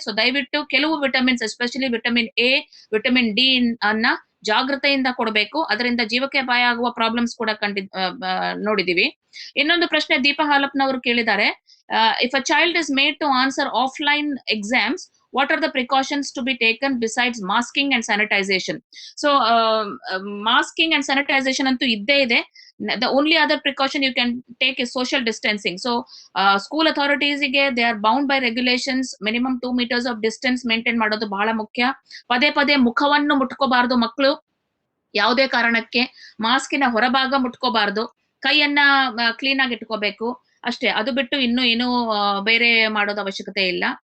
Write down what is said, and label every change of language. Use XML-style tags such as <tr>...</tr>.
<kn>So ದಯವಿಟ್ಟು ಕೆಲವು vitamins, especially vitamin A, vitamin D ಅನ್ನ ಜಾಗೃತೆಯಿಂದ ಕೊಡಬೇಕು. ಅದರಿಂದ ಜೀವಕ್ಕೆ ಅಪಾಯ ಆಗುವ ಪ್ರಾಬ್ಲಮ್ಸ್ ಕೂಡ ನೋಡಿದೀವಿ. ಇನ್ನೊಂದು ಪ್ರಶ್ನೆ ದೀಪಾ ಹಾಲಪ್ನವರು ಕೇಳಿದ್ದಾರೆ,</kn> <en>If a child is made to answer offline exams, what are the precautions to be taken besides masking and sanitization? So masking and sanitization</en> <kn>ಅಂತೂ ಇದ್ದೇ ಇದೆ.</kn> <en>The only other precaution you can take is social distancing. So school authorities ಗೆ they are bound by regulations, minimum 2 meters of distance maintain ಮಾಡೋದು</en> <kn>ಬಹಳ ಮುಖ್ಯ. ಪದೇ ಪದೇ ಮುಖವನ್ನು ಮುಟ್ಕೋಬಾರ್ದು ಮಕ್ಕಳು, ಯಾವುದೇ ಕಾರಣಕ್ಕೆ ಮಾಸ್ಕಿನ ಹೊರಭಾಗ ಮುಟ್ಕೋಬಾರ್ದು, ಕೈಯನ್ನ ಕ್ಲೀನ್ ಆಗಿ ಇಟ್ಕೋಬೇಕು ಅಷ್ಟೇ. ಅದು ಬಿಟ್ಟು ಇನ್ನು ಏನು ಬೇರೆ ಮಾಡೋದು ಅವಶ್ಯಕತೆ ಇಲ್ಲ.</kn>